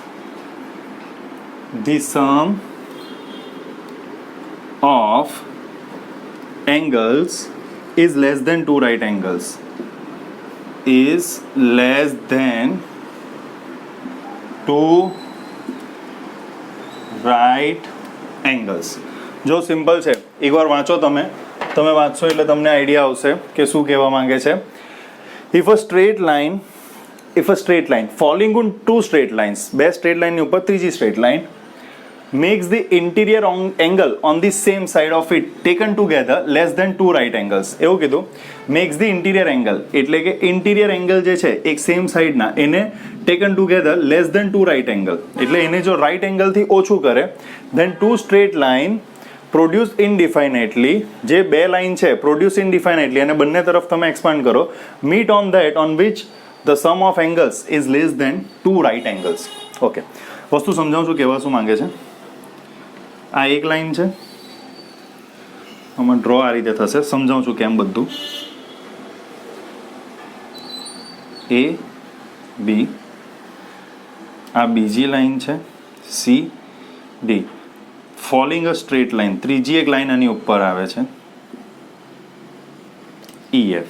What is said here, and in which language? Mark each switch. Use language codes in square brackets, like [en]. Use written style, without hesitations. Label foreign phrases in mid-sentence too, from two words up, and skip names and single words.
[en] the sum of angles is less than two right angles, is less than two right angles. [gu] જો સિમ્પલ છે, એકવાર વાંચો તમે વાંચશો એટલે તમને આઈડિયા આવશે કે શું કહેવા માંગે છે. [en] If a straight line falling on two straight lines, [gu] બે સ્ટ્રેટ લાઇનની ઉપર ત્રીજી સ્ટ્રેટ લાઇન, [en] makes the interior angle on the same side of it taken together less than two right angles. [gu] એવું કીધું, [en] makes the interior angle [gu] એટલે કે [en] interior angle [gu] જે છે એક સેમ સાઈડના એને [en] taken together less than two right angle [gu] એટલે એને જો [en] right angle [gu] થી ઓછું કરે, [en] then two straight line produce indefinitely, [gu] જે બે લાઈન છે [en] produce indefinitely [gu] અને બંને તરફ તમે એક્સપાન્ડ કરો, [en] meet on that on which the sum of angles is less than two right angles. [gu] ઓકે, વસ્તુ સમજાવું છું કહેવા શું માંગે છે. આ એક લાઈન છે, આમાં ડ્રો આ રીતે થશે, સમજાવું છું કેમ બધું. એ બી, આ બીજી લાઈન છે સી ડી, [en] falling a straight line, [gu] ત્રીજી એક લાઈન આની ઉપર આવે છે ઈ એફ.